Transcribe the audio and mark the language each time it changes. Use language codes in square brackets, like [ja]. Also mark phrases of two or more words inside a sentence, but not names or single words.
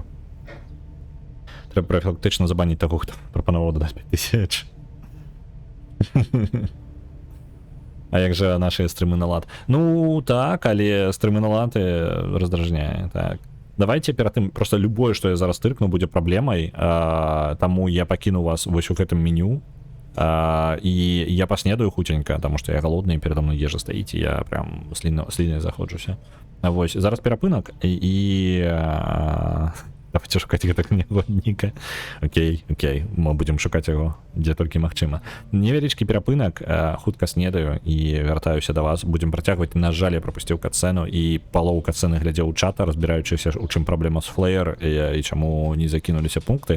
[be] Трэба профілактычна забаніць таго, хто прапанаваў дадаць 5000. А як жа нашыя стрымы на лад? Ну, так, але стрымы на лад раздражняе, так. Давайте перад тым, просто любое, што я зараз тыркну, будзе праблемай, таму я пакіну вас вось у гэтым меню. [ru] И я поснедаю хутенько, потому что я голодный, и передо мной ежа стоит, и я прям [be] слінай заходжуся. Вось, зараз перапынак, і давайте шукаць гэтага нягодніка. Окей, мы будзем шукаць яго, дзе толькі магчыма. Невялічкі перапынак, хутка снедаю і вяртаюся да вас. Будзем працягваць. На жаль, я прапусціў катсцэну, і палову катсцэны глядзеў у чата, разбіраючыся, у чым праблема з флеер і чаму не закінуліся пункты.